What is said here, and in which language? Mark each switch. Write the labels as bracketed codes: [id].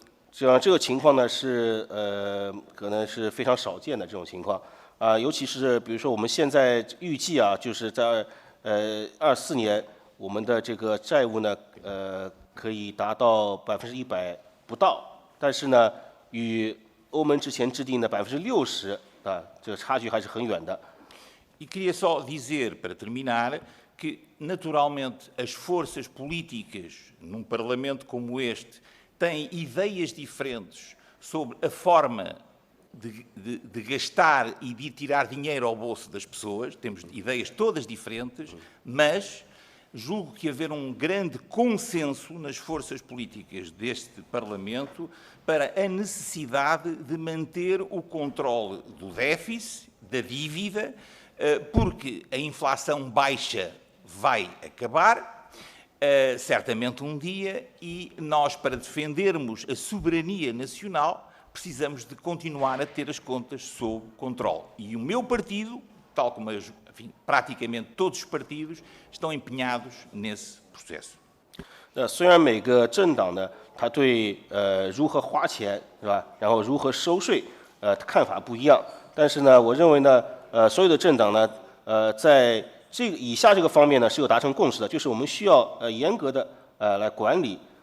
[zh] 这个情况呢是可能是非常少见的这种情况尤其是比如说我们现在预计就是在24年我们的这个债务呢可以达到100%不到，但是呢与欧盟之前制定的60%这个差距还是很远的。 [pt] E queria só dizer, para terminar, que naturalmente as forças políticas num Parlamento como este têm ideias diferentes sobre a forma de gastar e de tirar dinheiro ao bolso das pessoas, temos ideias todas diferentes, mas julgo que haver um grande consenso nas forças políticas deste Parlamento para a necessidade de manter o controle do déficit, da dívida, porque a inflação baixa vai acabar, certamente um dia, e nós, para defendermos a soberania nacional, precisamos de continuar a ter as contas sob controle. E o meu partido, tal como praticamente todos os partidos, estão empenhados nesse processo. [zh] 虽然每个政党呢，他对如何花钱是吧，然后如何收税看法不一样，但是呢，我认为呢，所有的政党呢，在以下这个方面呢是有达成共识的，就是我们需要严格的来管理，